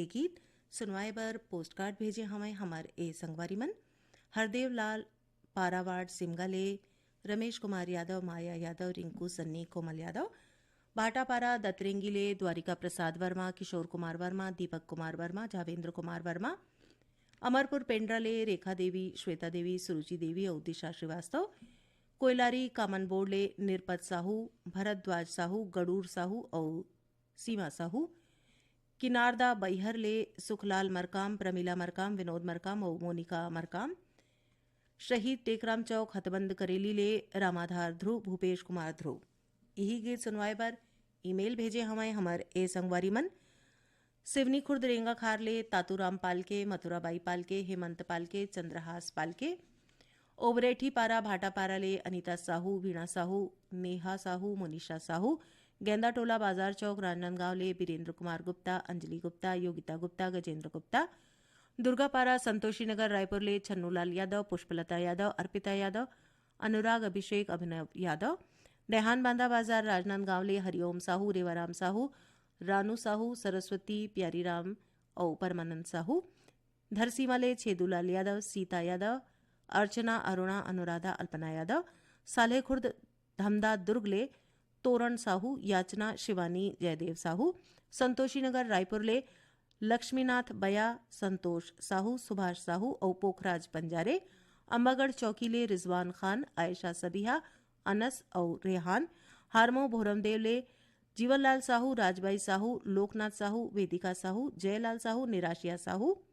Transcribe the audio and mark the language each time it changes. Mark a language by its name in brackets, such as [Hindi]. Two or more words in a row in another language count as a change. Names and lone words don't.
[Chhattisgarhi] गीत सुनवाए बर पोस्ट कार्ड भेजे हमें हमार ए संगवारी मन हरदेव लाल पारावाड़ सिमगाले रमेश कुमार यादव माया यादव रिंकू सन्नी कोमल यादव भाटापारा दतरेंगीले द्वारिका प्रसाद वर्मा किशोर कुमार वर्मा दीपक कुमार वर्मा जावेंद्र कुमार वर्मा अमरपुर पेंड्राले रेखा देवी श्वेता देवी सुरुचि देवी और दिशा श्रीवास्तव कोयलारी कामन बोर्डले निरपत साहू भरद्वाज साहू गड़ूर साहू और सीमा साहू किनारदा बैहरले सुखलाल मरकाम प्रमिला मरकाम विनोद मरकाम और मोनिका मरकाम शहीद टेकराम चौक हथबंद करेली ले रामाधार ध्रुव भूपेश कुमार ध्रुव यही गीत सुनवाए पर ईमेल भेजे हमें हमार ए संगवारी मन सिवनी खुर्द रेंगा खारले तातूराम पालके मथुराबाई पालके हेमंत पालके चंद्रहास पालके ओबरेठी पारा भाटापारा ले अनीता साहू वीणा साहू नेहा साहू मोनिशा साहू गेंदा टोला बाजार चौक राजनांदगांव ले बीरेंद्र कुमार गुप्ता अंजलि गुप्ता योगिता गुप्ता गजेंद्र गुप्ता दुर्गापारा संतोषी नगर रायपुर ले छन्नूलाल यादव पुष्पलता यादव अर्पिता यादव अनुराग अभिषेक अभिनव यादव देहान बांदा बाजार राजनांदगांव ले हरिओम साहू रेवाराम साहू रानू साहू सरस्वती प्यारीराम और परमानंद साहू धरसीमा ले छेदूलाल यादव सीता यादव अर्चना अरुणा अनुराधा अल्पना यादव साले खुर्द धमदा दुर्ग ले तोरण साहू याचना शिवानी जयदेव साहू संतोषी नगर रायपुर ले लक्ष्मीनाथ बया संतोष साहू सुभाष साहू और पोखराज पंजारे अंबागढ़ चौकी ले रिजवान खान आयशा सबिहा अनस और रेहान हारमो भोरमदेव ले जीवनलाल साहू राजबाई साहू लोकनाथ साहू वेदिका साहू जयलाल साहू निराशिया साहू